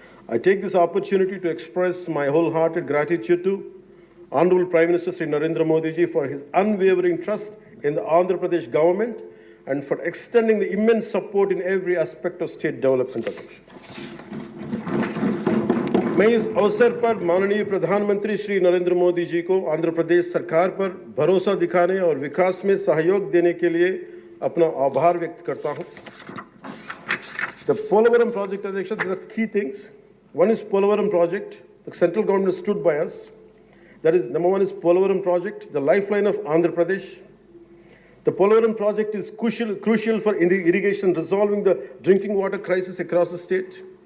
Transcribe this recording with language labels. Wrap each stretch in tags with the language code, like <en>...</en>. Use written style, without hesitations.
<en>I take this opportunity to express my wholehearted gratitude to Honorable Prime Minister Sri Narendra Modi ji for his unwavering trust in the Andhra Pradesh government and for extending the immense support in every aspect of state development.</en> <hi>मैं इस अवसर पर माननीय प्रधानमंत्री श्री नरेंद्र मोदी जी को आंध्र प्रदेश सरकार पर भरोसा दिखाने और विकास में सहयोग देने के लिए अपना आभार व्यक्त करता हूं।</hi> <en>The Polavaram project, Adhyaksha, there are key things. One is Polavaram project. The central government stood by us. That is, number one is Polavaram project, the lifeline of Andhra Pradesh. The Polavaram project is crucial for irrigation, resolving the drinking water crisis across the state.</en>